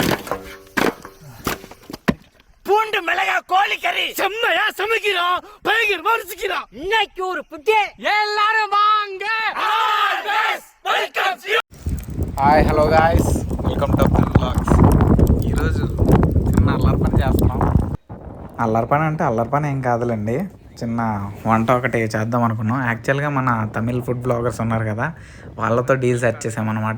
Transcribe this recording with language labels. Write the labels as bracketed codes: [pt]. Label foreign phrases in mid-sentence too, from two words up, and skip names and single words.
[ta] பூண்டு மிளகா கோழிக்கறி செம்மையா சமைக்கிறோம். பயங்கரமா ருசிக்கிறோம். இன்னைக்கு ஒரு புட்டி எல்லாரும் வாங்க. [en] hi hello guys, welcome to Abdul Vlogs. [te] ఈరోజు చిన్న అల్లరి పని చేస్తున్నాం. అల్లరి పని అంటే అల్లరి పని ఏం కాదులేండి, చిన్న వంట ఒకటి చేద్దాం అనుకున్నాం. యాక్చువల్గా మన [en] Tamil food bloggers [te] ఉన్నారు కదా, వాళ్ళతో [en] deal set [te] చేసామన్నమాట.